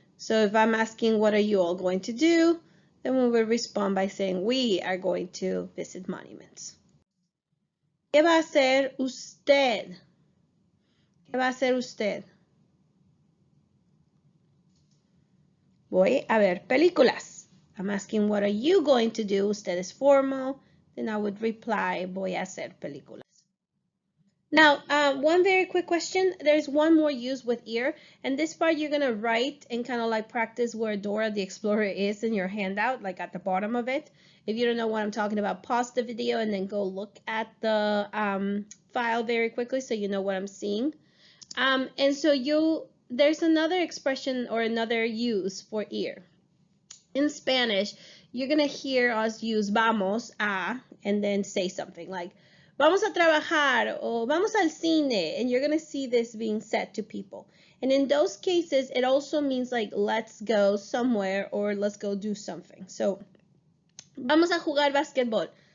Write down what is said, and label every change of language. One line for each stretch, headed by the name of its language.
English: So if I'm asking, what are you all going to do? Then we will respond by saying, we are going to visit monuments.
Spanish: ¿Qué va a hacer usted? ¿Qué va a hacer usted? Voy a ver películas.
English: I'm asking, what are you going to do? Usted is formal. Then I would reply,
Spanish: voy a hacer películas.
English: Now, one very quick question. There's one more use with ear. And this part you're going to write and kind of like practice where Dora the Explorer is in your handout, like at the bottom of it. If you don't know what I'm talking about, pause the video and then go look at the file very quickly so you know what I'm seeing. And so there's another expression or another use for ear. In Spanish, you're going to hear us use vamos a and then say something like,
Spanish: vamos a trabajar
English: or
Spanish: vamos al cine,
English: and you're going to see this being said to people. And in those cases, it also means like, let's go somewhere or let's go do something. So,
Spanish: vamos a jugar basquetbol.